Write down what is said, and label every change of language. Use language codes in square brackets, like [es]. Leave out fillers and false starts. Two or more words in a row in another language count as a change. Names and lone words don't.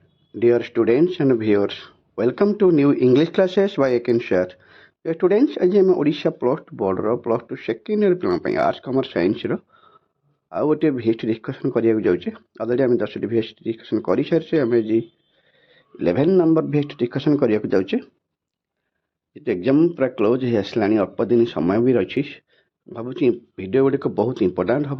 [en] Dear students and viewers, welcome to new English classes by Chse. Dear students, [or] ଆଜି ଆମେ ଓଡ଼ିଶା ପ୍ଲସ୍ ଟୁ ବୋର୍ଡ଼ର [en] plus two second year [or] ପିଲାଙ୍କ ପାଇଁ [en] arts commerce [or] ସାଇନ୍ସର ଆଉ ଗୋଟିଏ [en] VST discussion [or] କରିବାକୁ ଯାଉଛେ। ଅଲରେଡ଼ି ଆମେ 10ଟି [en] VST discussion [or] କରିସାରିଛେ। ଆମେ ଆଜି 11 ନମ୍ବର [en] VST discussion [or] କରିବାକୁ ଯାଉଛେ। ଯେହେତୁ ଏକ୍ଜାମ୍ ପୁରା କ୍ଲୋଜ୍ ହେଇ ଆସିଲାଣି, ଅଳ୍ପ ଦିନ ସମୟ ବି ଅଛି, ଭାବୁଛି ଭିଡ଼ିଓ ଗୁଡ଼ିକ ବହୁତ ଇମ୍ପୋର୍ଟାଣ୍ଟ ହେବ।